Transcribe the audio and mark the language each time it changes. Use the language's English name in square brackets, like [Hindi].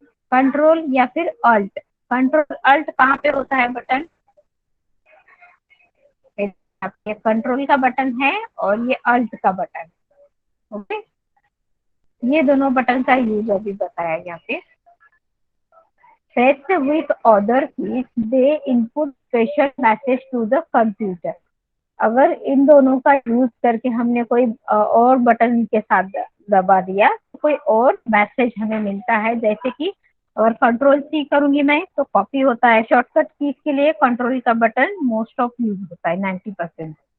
[Hindi] Control या फिर alt. Control alt कहाँ पे होता है बटन? ये कंट्रोल का बटन है और ये अल्ट का बटन। ओके, ये दोनों बटन का यूज अभी बताया यहाँ पे। [English] Pressed with other keys, they input special message to the computer। [Hindi] अगर इन दोनों का यूज करके हमने कोई और बटन के साथ दबा दिया तो कोई और मैसेज हमें मिलता है। जैसे कि अगर कंट्रोल सी करूंगी मैं तो कॉपी होता है, शॉर्टकट कीज के लिए कंट्रोल का बटन मोस्ट ऑफ यूज होता है 90%।